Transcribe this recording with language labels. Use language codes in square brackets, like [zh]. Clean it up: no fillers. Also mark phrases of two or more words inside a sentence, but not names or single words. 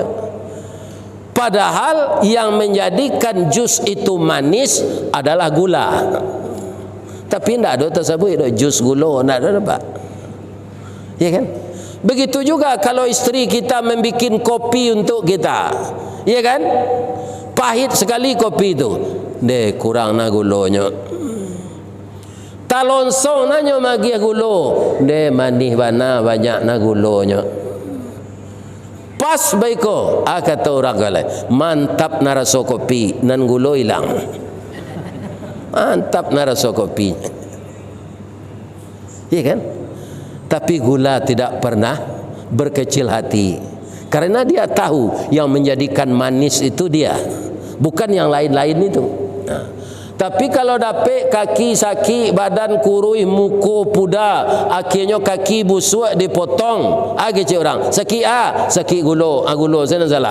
[id] Padahal yang menjadikan jus itu manis adalah gula. Tapi tidak ada tersebut jus gula, tidak ada pak. Ya kan? Begitu juga kalau istri kita membuat kopi untuk kita, ya kan? Pahit sekali kopi itu, deh kurang na gulanya. [min] Talonsong nanyo magi gulo, deh manis bana banyak na gulanya. Pas baiko, kata orang galai, mantap na rasa kopi, nan gulo hilang. Mantap na rasa kopi. Iya kan? [id] Tapi gula tidak pernah berkecil hati. Karena dia tahu yang menjadikan manis itu dia, bukan yang lain-lain itu. Nah, tapi kalau dapat kaki sakit, [min] badan kurui, [id] muka puda, akhirnya kaki busuk dipotong, cik orang sakit [min] sakit gulo, gulo [id] saya salah.